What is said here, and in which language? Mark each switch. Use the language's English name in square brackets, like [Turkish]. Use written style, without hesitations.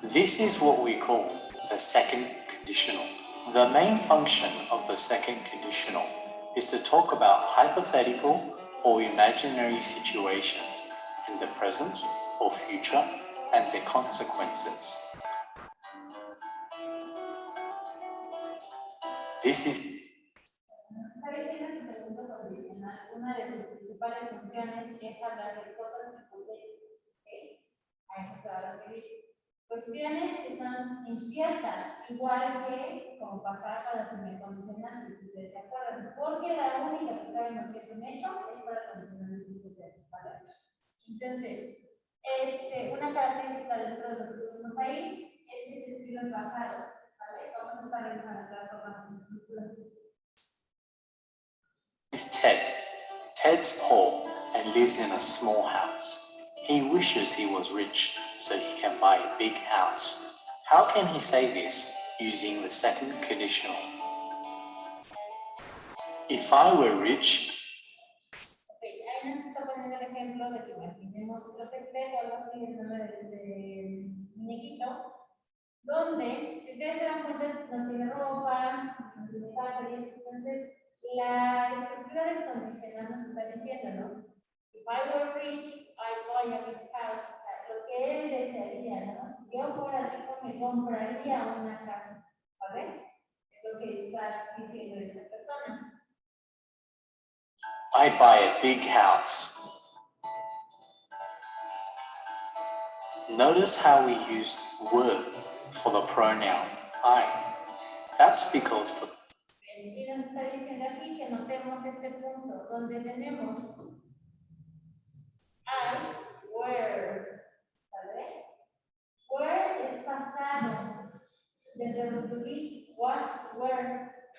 [English] This is what we call the second conditional. The main function of the second conditional is to talk about hypothetical or imaginary situations in the present or future and their consequences. This is [Spanish] Está diciendo que el segundo condicional, una de sus principales funciones es hablar de cosas hipotéticas, ¿ok? A eso se va a referir. Cuestiones que son inciertas, igual que como pasar para el primer condicional, si ustedes se acuerdan, porque la única que sabemos que es un hecho es para el condicional de tipo 0, ¿vale? Entonces, una característica dentro de lo que tuvimos ahí es que se escribe en pasado, ¿vale? Vamos a estar revisando la forma de estructura. [English] Ted. Ted's poor and lives in a small house. He wishes he was rich so he can buy a big house. How can he say this using the second conditional? If I were rich, [Spanish] Okay, ahí nos está poniendo el ejemplo de que imaginemos otro festejo o algo así, el nombre de muñequito, donde, si ustedes se dan cuenta, no tiene ropa, no tiene casa, y entonces la estructura del condicional nos está diciendo, ¿no? [English] If I were rich, I'd buy a big house. [Spanish] O sea, lo que él desearía, ¿no? Si yo fuera rico, me compraría una casa, ¿vale? Es lo que estás diciendo esta persona. [English] I'd buy a big house. Notice how we used were for the pronoun I. That's because for [Spanish] Y nos está diciendo aquí que notemos este punto donde tenemos I, were, ¿vale? Were es pasado, desde el to be, was, were.